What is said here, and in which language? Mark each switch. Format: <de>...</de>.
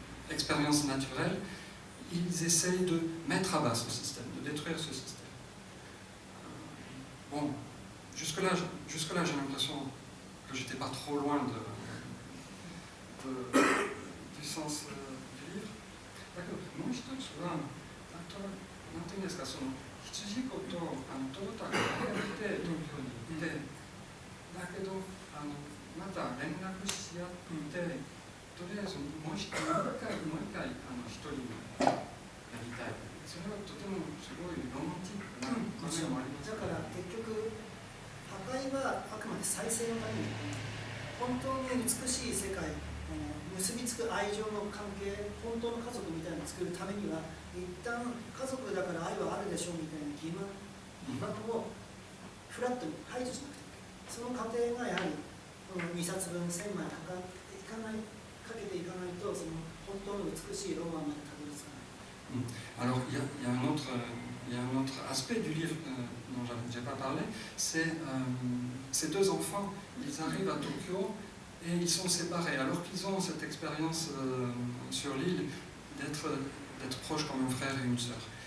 <fr>expérience naturelle, ils essayent de mettre à bas ce système, de détruire ce système. Bon, jusque-là, j'ai l'impression que j'étais pas trop loin du sens du livre.</fr> <ja>だけどもう一つは、なんていうんですか、その羊子とトロタがやって東京に行って、だけどまた連絡し合って、とりあえずもう一回一人やりたい。それはとてもすごいロマンチックな場面もあります。だから結局破壊はあくまで再生のために、本当に美しい世界、結びつく愛情の関係、本当の家族みたいなのを作るためには、一旦家族だから愛はあるでしょうみたいな欺瞞をフラットに排除しなくてはいけない。その過程がやはり2冊分1000枚かけていかないと、その本当の美しいロマンまでたどり着かない。</ja> <fr>Alors, il y a un autre aspect du livre dont je n'ai pas parlé, c'est ces deux enfants, ils arrivent à Tokyo et ils sont séparés, alors qu'ils ont cette expérience sur l'île d'être proches comme un frère et une sœur.</fr>